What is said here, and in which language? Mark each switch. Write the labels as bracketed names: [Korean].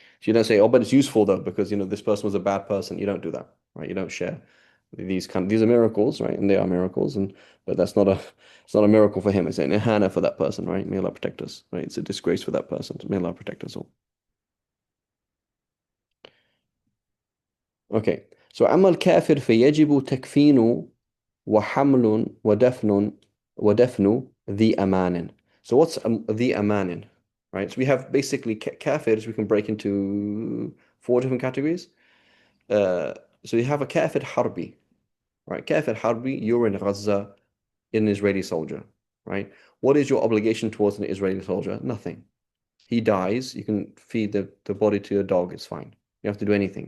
[English] So you don't say, oh, but it's useful though, because you know this person was a bad person. You don't do that, right? You don't share these are miracles, right? And they are miracles, but it's not a miracle for him. It's an ihana for that person, right? May Allah protect us, right? It's a disgrace for that person. May Allah protect us all. Okay. [Arabic] So أما الكافر فيجب تكفين وحمل ودفن ذي أمان. [English] So what's [Arabic] ذي أمان? [English] Right? So we have basically kafirs we can break into 4 different categories. So you have a kafir harbi, right? Kafir harbi, you're in Gaza, an Israeli soldier, right? What is your obligation towards an Israeli soldier? Nothing. He dies, you can feed the body to your dog, it's fine. You don't have to do anything.